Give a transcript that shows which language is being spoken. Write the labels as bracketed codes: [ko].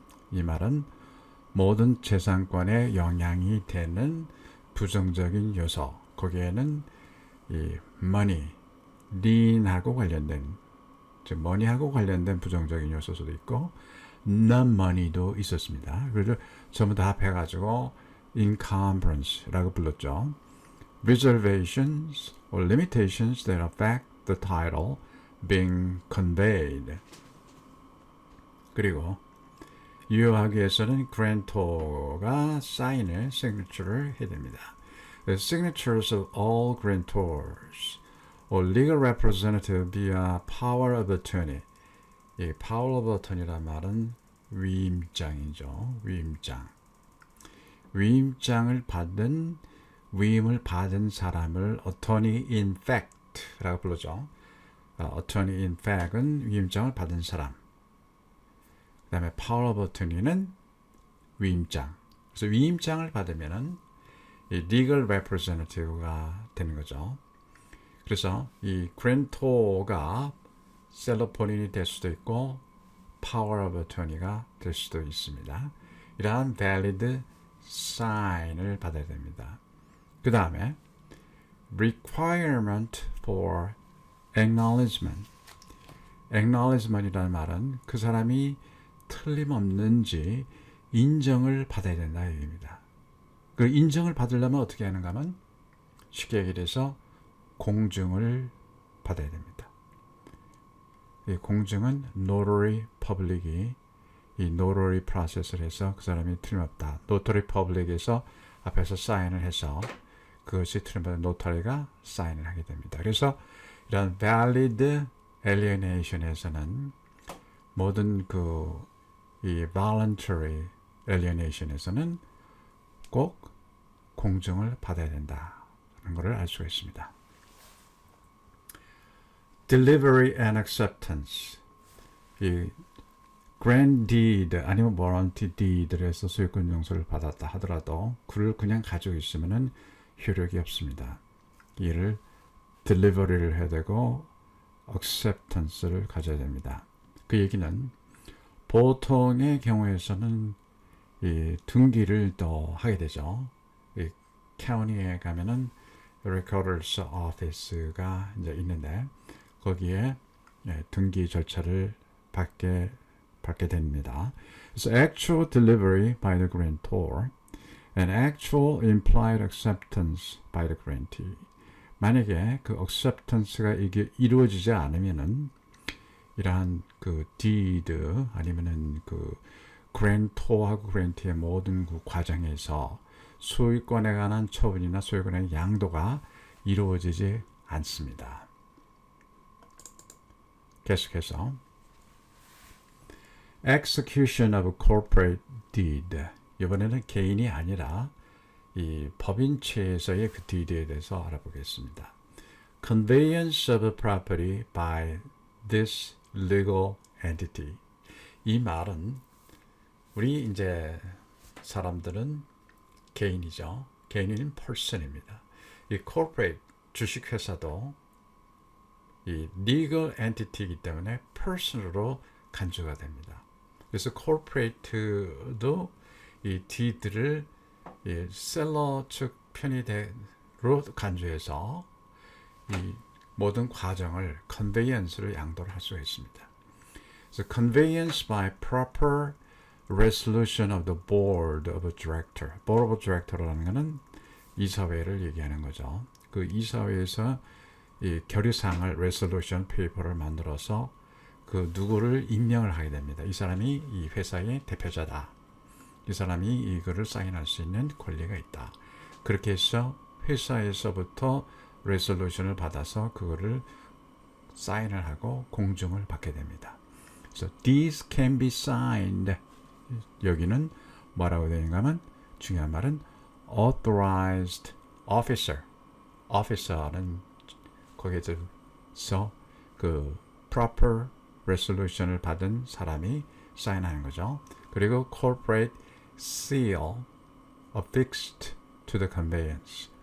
[ko] 이 말은 모든 재산권에 영향이 되는 부정적인 요소, 거기에는 이 money, lien하고 관련된, 즉 money하고 관련된 부정적인 요소도 있고 non-money도 있었습니다. 그래서 전부 다 합해가지고 encumbrance라고 불렀죠. [en] Reservations or limitations that affect the title being conveyed. [ko] 그리고 유효하기 위해서는 grantor가 사인을, signature를 해야 됩니다. [en] The signatures of all grantors or legal representative via power of attorney. [ko] 이 power of attorney란 말은 위임장이죠. 위임장. 위임장을 받은, 위임을 받은 사람을 attorney in fact라고 불러죠. attorney in fact은 위임장을 받은 사람. 그 다음에 power of attorney는 위임장. 그래서 위임장을 받으면은 이 legal representative가 되는 거죠. 그래서 이 grantor가 셀러 본인이 될 수도 있고 power of attorney가 될 수도 있습니다. 이러한 valid sign을 받아야 됩니다. 그 다음에 [en] requirement for acknowledgement. [ko] acknowledgement이라는 말은 그 사람이 틀림없는지 인정을 받아야 된다 얘기입니다. 그 인정을 받으려면 어떻게 하는가 하면 쉽게 얘기해서 공증을 받아야 됩니다. 이 공증은 notary public이 이 notary process를 해서 그 사람이 틀림없다. notary public에서 앞에서 사인을 해서 그것이 틀림없다. notary가 사인을 하게 됩니다. 그래서 이런 valid alienation에서는 모든 이 voluntary alienation에서는 꼭 공증을 받아야 된다는 것을 알 수가 있습니다. [en] Delivery and acceptance. [ko] 이 grant deed 아니면 warranty deed에서 소유권 용서를 받았다 하더라도 그를 그냥 가지고 있으면은 효력이 없습니다. 이를 delivery를 해야 되고 acceptance를 가져야 됩니다. 그 얘기는 보통의 경우에서는 이 등기를 또 하게 되죠. 이 county에 가면은 recorder's office가 이제 있는데 거기에 등기 절차를 받게 됩니다. 그래서 [en] actual delivery by the grantor and actual implied acceptance by the grantee. [ko] 만약에 그 acceptance가 이게 이루어지지 않으면은 이러한 그 deed 아니면은 그 grantor하고 grantee의 모든 그 과정에서 소유권에 관한 처분이나 소유권의 양도가 이루어지지 않습니다. 계속해서 [en] execution of corporate deed. [ko] 이번에는 개인이 아니라 이 법인체에서의 그 deed에 대해서 알아보겠습니다. [en] Conveyance of property by this legal entity. [ko] 이 말은 우리 이제 사람들은 개인이죠. 개인인 person입니다. 이 corporate 주식회사도 이 legal entity이기 때문에 person으로 간주가 됩니다. 그래서 corporate도 이 deed를 이 셀러 측 편의대로 간주해서 이 모든 과정을 conveyance를 양도를 할 수가 있습니다. 그래서 [en] conveyance by proper resolution of the board of director. [ko] board of director라는 것은 이사회를 얘기하는 거죠. 그 이사회에서 이 결의사항을 resolution paper를 만들어서 그 누구를 임명을 하게 됩니다. 이 사람이 이 회사의 대표자다. 이 사람이 이거를 사인할 수 있는 권리가 있다. 그렇게 해서 회사에서부터 resolution을 받아서 그거를 사인을 하고 공증을 받게 됩니다. 그래서 [en] these can be signed. [ko] 여기는 뭐라고 되는가 하면 중요한 말은 authorized officer. officer는 거기에서 그 proper resolution을 받은 사람이 사인하는 거죠. 그리고 [en] corporate seal affixed to the conveyance.